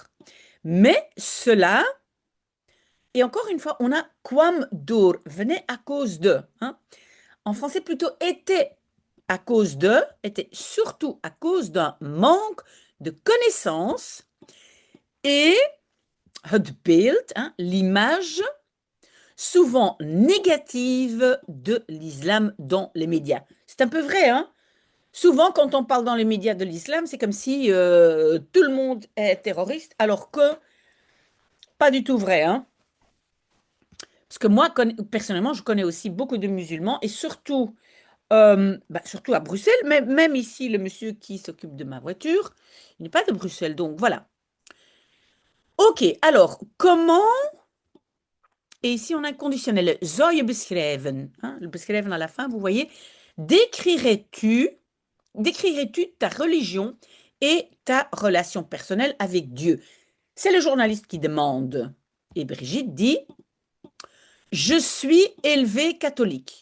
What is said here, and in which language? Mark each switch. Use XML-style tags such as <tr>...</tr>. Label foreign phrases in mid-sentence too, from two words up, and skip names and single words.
<fr>Mais cela, et encore une fois, on a</fr> <nl>quam door,</nl> <fr>venait à cause de. Hein? En français, plutôt était à cause de, était surtout à cause d'un manque de connaissances et</fr> <nl>het beeld,</nl> <fr>hein, l'image souvent négative de l'islam dans les médias. C'est un peu vrai, hein? Souvent, quand on parle dans les médias de l'islam, c'est comme si tout le monde est terroriste, alors que pas du tout vrai, hein? Parce que moi, personnellement, je connais aussi beaucoup de musulmans, et surtout, surtout à Bruxelles, mais même ici, le monsieur qui s'occupe de ma voiture, il n'est pas de Bruxelles, donc voilà. Ok, alors, comment... Et ici, on a un conditionnel.</fr> <nl>Zou je beschrijven?</nl> <fr>Hein, le beschrijven à la fin, vous voyez. Décrirais-tu ta religion et ta relation personnelle avec Dieu? C'est le journaliste qui demande. Et Brigitte dit, je suis élevée catholique.</fr>